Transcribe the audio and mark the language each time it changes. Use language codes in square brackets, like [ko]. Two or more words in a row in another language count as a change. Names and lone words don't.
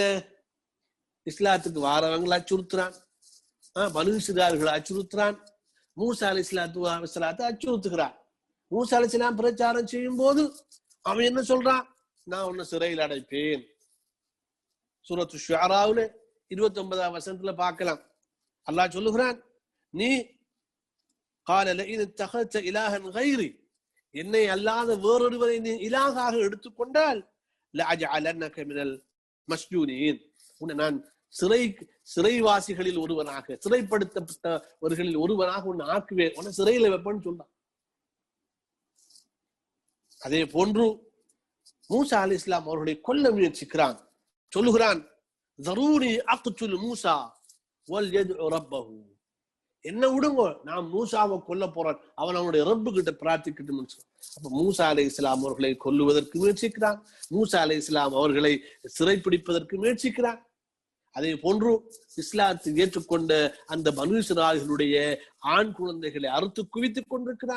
[ta] இஸ்லாத்துக்கு வாரவங்களை அச்சுறுத்துறான், பனு இஸ்ராயீல்களை அச்சுறுத்துறான், மூசா அலைஹிஸ்ஸலாத்தை அச்சுறுத்துகிறான். மூசா அலைஹிஸ்ஸலாம் பிரச்சாரம் செய்யும் போது அவன் என்ன சொல்றான்? நான் உன்னை சிறையில் அடைப்பேன். சூரத்து ஷுஆராவுல 29ஆம் வசனத்துல பார்க்கலாம். அல்லாஹ் சொல்லுகிறான், நீ [ar] قال لئن اتخذت إلها غيري, [ta] என்னை அல்லாத வேறொருவரை நீ இலாகாக எடுத்துக்கொண்டால் [ar] لأجعلنك من المسجونين, [ta] உன்னை நான் சிறைவாசிகளில் ஒருவனாக, சிறைப்படுத்தப்பட்டவர்களில் ஒருவனாக உன்னை ஆக்குவேன், உன்னை சிறையில வைப்பேன்னு சொல்றான். அதே போன்று மூசா அலைஹிஸ்ஸலாம் அவர்களை கொல்ல முயற்சிக்கிறான். சொல்லுகிறான், [ar] ذروني أقتل موسى وليدع ربه, [ta] என்ன விடுங்க, நான் மூசாவை கொல்ல போறேன், அவன் அவனுடைய ரப்பு கிட்ட பிரார்த்திக்கிட்டு. அப்ப மூசா அலைஹிஸ்ஸலாம் அவர்களை கொல்லுவதற்கு முயற்சிக்கிறான், மூசா அலைஹிஸ்ஸலாம் அவர்களை சிறைப்பிடிப்பதற்கு முயற்சிக்கிறான். அதே போன்று இஸ்லாத்தை ஏற்றுக்கொண்ட அந்த பனு இஸ்ராயீலுடைய ஆண் குழந்தைகளை அறுத்து குவித்துக் கொண்டிருக்கிறான்.